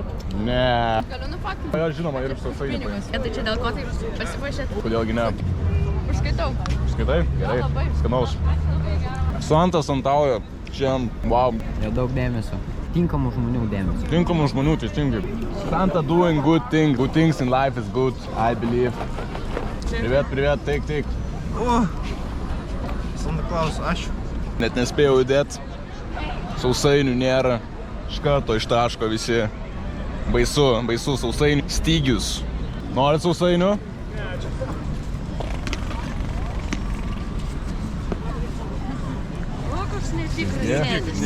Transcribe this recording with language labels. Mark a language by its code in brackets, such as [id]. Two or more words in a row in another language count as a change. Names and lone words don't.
[lt] Ne. Galiu nufaktinti. Jo, žinoma, ir sausainių paimti. Tai čia dėl ko tai pasipuošėt? Kodėlgi ne? Užskaitau. Skaitai? Gerai. Skanaus. Santas Antauja. Šiandien, wow. Jo daug dėmesio. Tinkamų žmonių dėmesio. Tinkamų žmonių, teisingai. [en] Santa doing good things. Good things in life is good, I believe. [ru] Привет, привет, teik. [lt] O, Santa Claus, ačiū. Net nespėjau judėti. Sausainių nėra. Iš karto ištaško visi. Baisu sausainių. Stygius. Norit sausainių? O, koks netikras dėdis.